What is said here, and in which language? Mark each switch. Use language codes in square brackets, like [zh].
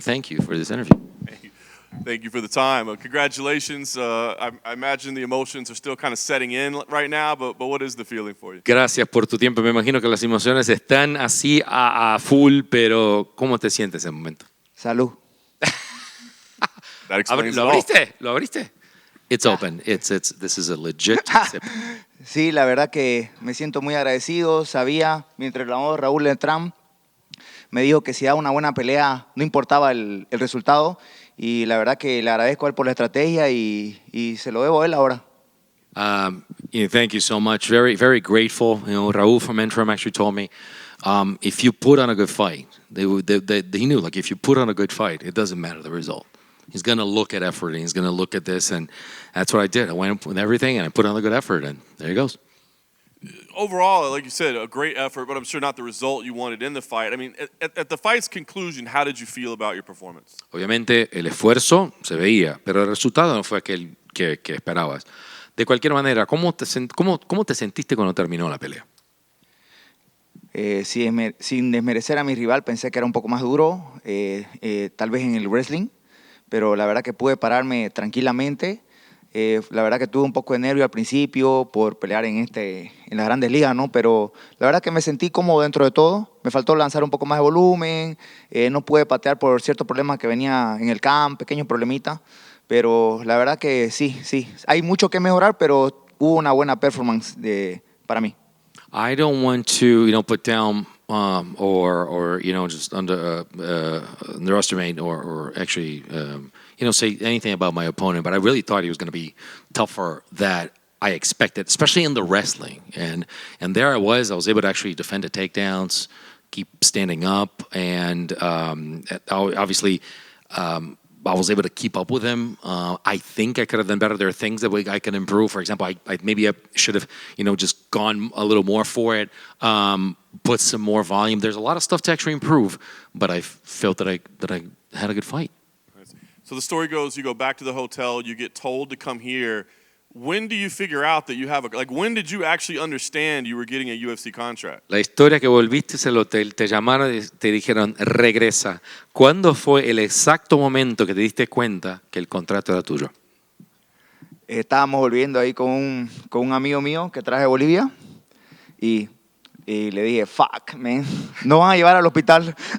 [en] Thank you for this interview. Thank you for the time. Congratulations. I imagine the emotions are still kind of setting in right now, but what is the feeling for you? [es] Gracias por tu tiempo. Me imagino que las emociones están así a full, pero ¿cómo te sientes en el momento? Salud. [en] That explains [es] ¿Lo [en] it all. [es] abriste? ¿Lo abriste? [en] It's open. This is a legit sip. [es] Sí, la verdad que me siento muy agradecido. Sabía, mi entrenador Raúl Letram me dijo que si daba una buena pelea, no importaba el resultado. Y la verdad que le agradezco a él por la estrategia y se lo debo a él ahora. [en] Thank you so much. Very, very grateful. Raul from Interim actually told me, if you put on a good fight, he knew, like, if you put on a good fight, it doesn't matter the result. He's going to look at effort, and he's going to look at this, and that's what I did. I went with everything, and I put on a good effort, and there he goes. Overall, like you said, a great effort, but I'm sure not the result you wanted in the fight. I mean, at the fight's conclusion, how did you feel about your performance? [es] Obviamente el esfuerzo se veía, pero el resultado no fue aquel que esperabas. De cualquier manera, ¿cómo te sentiste cuando terminó la pelea? Sin desmerecer a mi rival, pensé que era un poco más duro, tal vez en el wrestling, pero la verdad que pude pararme tranquilamente. La verdad que tuve un poco de nervio al principio por pelear en las grandes ligas, ¿no? Pero la verdad que me sentí cómodo dentro de todo. Me faltó lanzar un poco más de volumen, no pude patear por ciertos problemas que venía en el camp, pequeños problemitas. Pero la verdad que sí. Hay mucho que mejorar, pero hubo una buena performance para mí. [en] I don't want to, put down or just underestimate or actually, say anything about my opponent. But I really thought he was going to be tougher than I expected, especially in the wrestling. And there I was able to actually defend the takedowns, keep standing up, and obviously. I was able to keep up with him. I think I could have done better. There are things that I can improve. For example, I should have, just gone a little more for it, put some more volume. There's a lot of stuff to actually improve, but I felt that I had a good fight. So the story goes, you go back to the hotel, you get told to come here. When do you figure out that you have when did you actually understand you were getting a UFC contract? [es] La historia que volviste al hotel, te llamaron y te dijeron, regresa. ¿Cuándo fue el exacto momento que te diste cuenta que el contrato era tuyo? Estábamos volviendo ahí con un amigo mío que traje de Bolivia y le dije, [en] fuck, man, [es] no van a llevar al hospital.